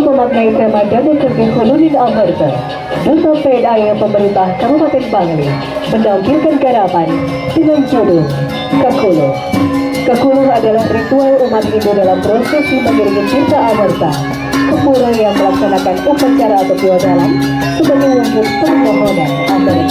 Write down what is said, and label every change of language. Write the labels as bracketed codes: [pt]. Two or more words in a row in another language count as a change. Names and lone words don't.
[id] mengenai tema Danau Kerti Hulunin Amerta, Duta PNI Pemerintah Kabupaten Bangli menampilkan garapan dengan judul Kakulo. Kakulo adalah ritual umat Hindu dalam prosesi mengiringi cinta Amerta. Kepura yang melaksanakan upacara atau dalam sebagai wujud permohonan Amerta.